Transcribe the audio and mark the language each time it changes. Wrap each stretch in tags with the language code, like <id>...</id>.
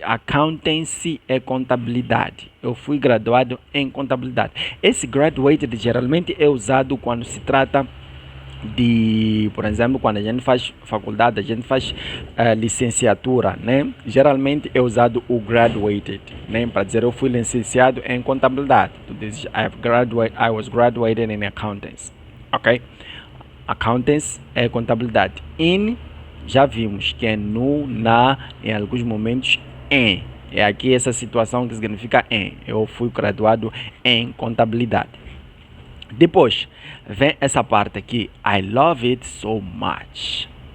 <pt>Accountancy é contabilidade. Eu fui graduado em contabilidade. Esse graduated geralmente é usado quando se trata de, por exemplo, quando a gente faz faculdade, a gente faz licenciatura, né? Geralmente é usado o graduated, né? Para dizer eu fui licenciado em contabilidade. Tu dizes</pt> <en>I was graduated in accountancy,</en> <pt>ok? Accountancy é contabilidade. In, já vimos que é no, na, em alguns momentos em. É aqui essa situação que significa em. Eu fui graduado em contabilidade. Depois, vem essa parte aqui.</pt> <en>I love it so much.</en>